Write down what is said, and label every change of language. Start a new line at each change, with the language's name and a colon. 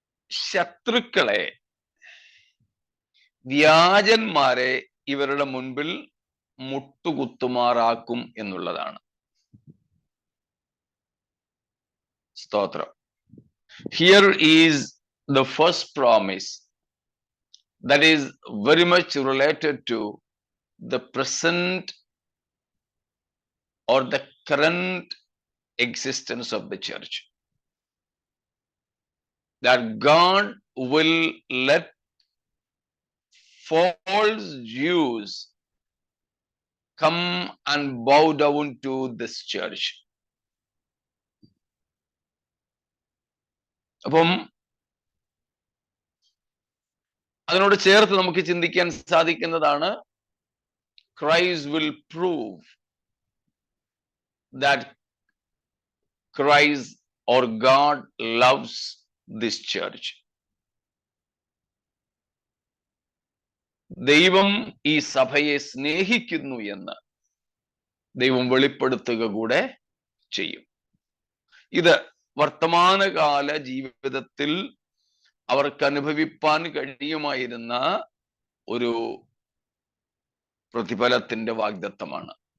Malayalam: ശത്രുക്കളെ, വ്യാജന്മാരെ ഇവരുടെ മുൻപിൽ മുട്ടുകുത്തുമാറാക്കും എന്നുള്ളതാണ്. സ്തോത്രം.
English: Here is the first promise that is very much related to the present or the current existence of the church. That God will let false Jews come and bow down to this church.
Malayalam: അപ്പം അതിനോട് ചേർത്ത് നമുക്ക് ചിന്തിക്കാൻ സാധിക്കുന്നതാണ്,
English: Christ will prove that Christ or God loves this church.
Malayalam: ദൈവം ഈ സഭയെ സ്നേഹിക്കുന്നു എന്ന് ദൈവം വെളിപ്പെടുത്തുക കൂടെ ചെയ്യും. ഇത് വർത്തമാനകാല ജീവിതത്തിൽ അവർക്ക് അനുഭവിപ്പാൻ കഴിയുമായിരുന്ന ഒരു പ്രതിഫലത്തിന്റെ വാഗ്ദത്തമാണ്.